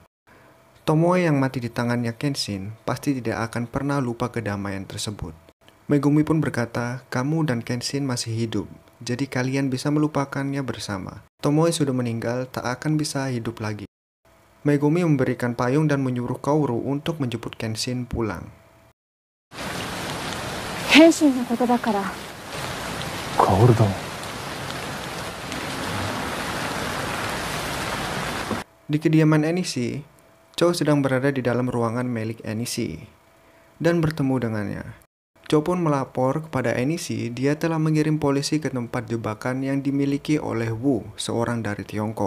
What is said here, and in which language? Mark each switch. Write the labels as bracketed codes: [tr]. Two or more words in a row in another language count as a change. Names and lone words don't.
[id] Tomoe yang mati di tangannya Kenshin pasti tidak akan pernah lupa kedamaian tersebut. Megumi pun berkata, kamu dan Kenshin masih hidup, jadi kalian bisa melupakannya bersama. Tomoe sudah meninggal, tak akan bisa hidup lagi. Megumi memberikan payung dan menyuruh Kaoru untuk menjemput Kenshin pulang. [ja] Kenshinのことだから。 [id] Kaoru dong. Di kediaman Enishi, Cho sedang berada di dalam ruangan milik Enishi dan bertemu dengannya. Cho pun melapor kepada Enishi dia telah mengirim polisi ke tempat jebakan yang dimiliki oleh Wu, seorang dari Tiongkok.